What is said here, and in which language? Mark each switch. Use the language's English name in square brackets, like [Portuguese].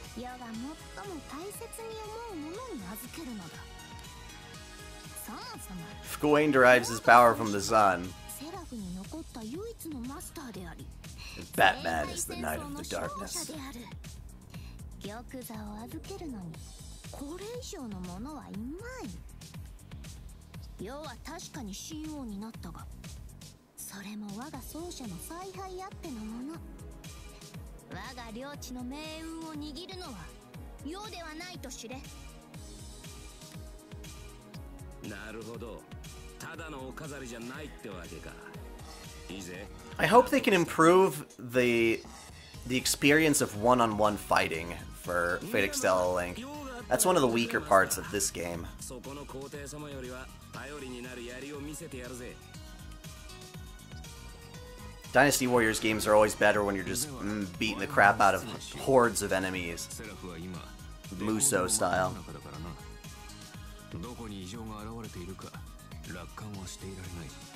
[Japanese] 世が最も大切に思うものに預けるのだ。そもそも [English] If Gawain derives his power from the sun, [Japanese] セラフに残った唯一のマスターであり、 [English] Batman is the Knight of the Darkness. [Japanese] 玉座を預けるのにこれ以上のものはいまい。世は確かに神王になったが、それも我が奏者の采配あってのもの。我が領地の命運を握るのは世ではないと知れ。なるほど、ただのお飾りじゃないってわけか。いいぜ。 [English] I hope they can improve the experience of one-on-one fighting for Fate Extella Link. That's one of the weaker parts of this game. [Japanese] そこの皇帝様よりは頼りになる槍を見せてやるぜ。 [English] Dynasty Warriors games are always better when you're just beating the crap out of hordes of enemies. Muso style. [Japanese] どこに異常が現れているか楽観はしていられない。